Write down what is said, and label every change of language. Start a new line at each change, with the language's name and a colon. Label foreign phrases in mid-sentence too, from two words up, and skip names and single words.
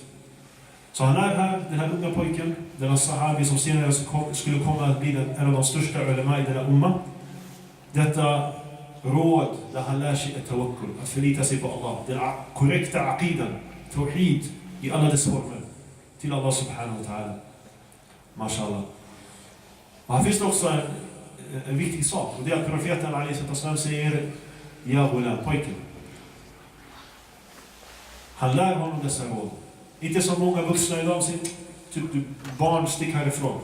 Swedish: Så han är här, den här unga pojken. Den här sahabi som senare skulle komma att bli en av de största ulema i denna umma. Detta råd där han lär sig ett tawakkul. Att förlita sig på Allah. Den korrekta aqidan. Tawhid i alla dess former. Till Allah
Arabic: سبحانه وتعالى.
Swedish: Mashallah. Och här finns det också en viktig sak. Och det är att profeten a.s. säger
Arabic: يا غلام,
Swedish: pojken. Han lär honom dessa råd. Inte som många vuxna idag säger, typ du barn, stick härifrån.